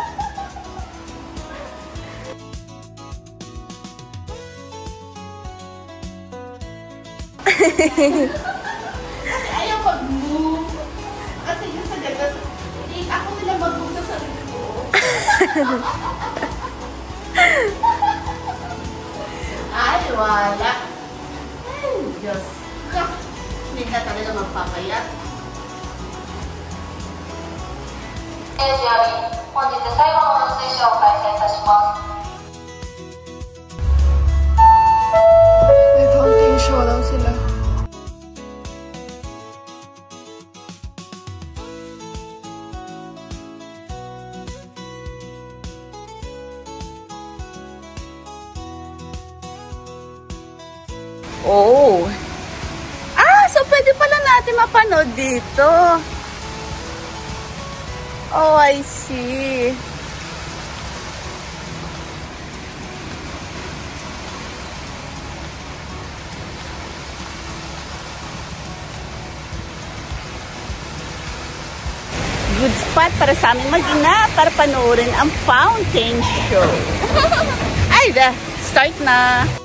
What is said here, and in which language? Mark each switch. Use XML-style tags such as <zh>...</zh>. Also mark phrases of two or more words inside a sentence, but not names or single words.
<tl>Kasi ayaw mag-move. Kasi yung sa gagas, hindi ako nila mag-move sa sarili ko. Ay, wala. Ay, Diyos ka. Hindi ka talaga magpapayat.</tl> <ja>本日最後の放水車を開催いたします。</ja> <tl>May</tl> <en>fountain show</en> <tl>daw sila. Oh. So pwede pala natin mapanood dito.</tl> <en>Oh, I see. Good spot</en> <tl>para sa aming mag-ina para panoorin ang</tl> <en>fountain show.</en> <tl>Ay, start na.</tl>